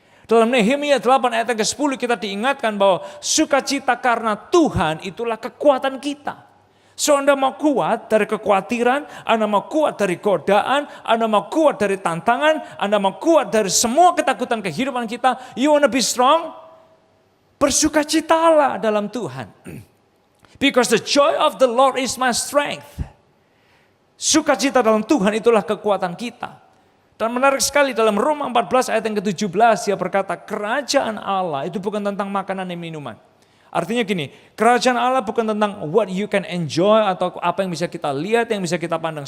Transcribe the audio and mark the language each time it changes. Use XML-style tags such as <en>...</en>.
<id>Dalam Nehemia 8 ayat ke-10 kita diingatkan bahwa sukacita karena Tuhan itulah kekuatan kita. So Anda mau kuat dari kekhawatiran, Anda mau kuat dari godaan, Anda mau kuat dari tantangan, Anda mau kuat dari semua ketakutan kehidupan kita,</id> <en>you wanna be strong?</en> <id>Bersukacitalah dalam Tuhan.</id> <en>Because the joy of the Lord is my strength.</en> <id>Sukacita dalam Tuhan itulah kekuatan kita. Dan menarik sekali dalam Roma 14 ayat yang ke-17 dia berkata, kerajaan Allah itu bukan tentang makanan dan minuman. Artinya gini, kerajaan Allah bukan tentang</id> <en>what you can enjoy</en> <id>atau apa yang bisa kita lihat, yang bisa kita pandang.</id>